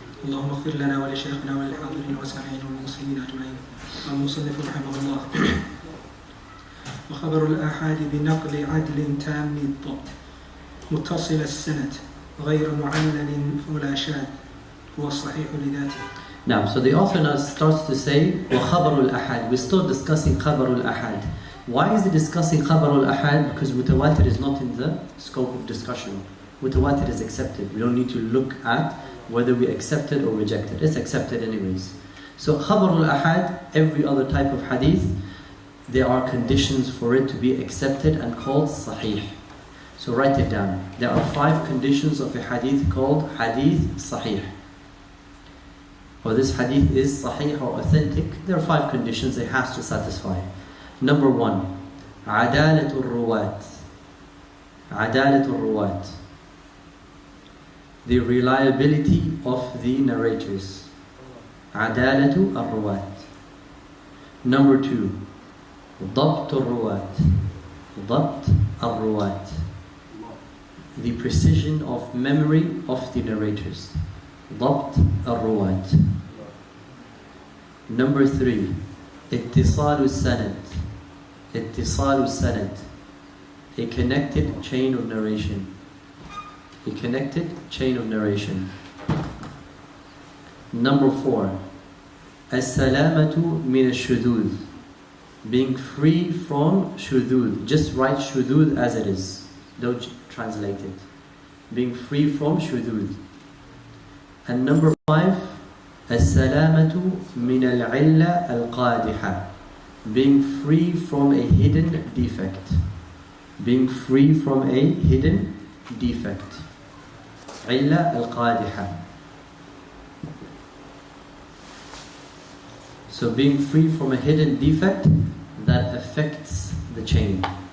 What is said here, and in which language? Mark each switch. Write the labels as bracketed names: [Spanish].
[Arabic] اللهم اغفر لنا ولشيخنا وللحاضرين والسامعين والمسلمين أجمعين. المصنف رحمه الله. وخبر الآحاد بنقل عدل تام الضبط متصل السند غير معلل ولا شاذ هو الصحيح لذاته. [English] Now, so the author now starts to say وخبر الآحاد. We're still discussing خبر الآحاد. Why is he discussing خبر الآحاد? Because mutawatir is not in the scope of discussion. Mutawatir is accepted. We don't need to look at whether we accept it or reject it. It's accepted anyways. So خبر الآحاد, every other type of hadith, there are conditions for it to be accepted and called sahih. So write it down. There are 5 conditions of a hadith called hadith sahih. Or this hadith is sahih or authentic. There are 5 conditions it has to satisfy. Number 1, [Arabic] عدالة الرواة. عدالة الرواة. [English] The reliability of the narrators. [Arabic] عدالة الرواة. [English] Number 2, [Arabic] ضبط الرواة. ضبط الرواة. [English] The precision of memory of the narrators. [Arabic] ضبط الرواة. [English] Number 3, [Arabic] اتصال السند. اتصال السند. [English] A connected chain of narration. A connected chain of narration. Number 4, [Arabic] السلامة من الشذوذ. [English] Being free from shudud. Just write shudud as it is. Don't translate it. Being free from shudud. And number 5, [Arabic] السلامة من العلة القادحة. [English] Being free from a hidden defect. Being free from a hidden defect. [Arabic] علة القادحة. [English] So being free from a hidden defect that affects the chain.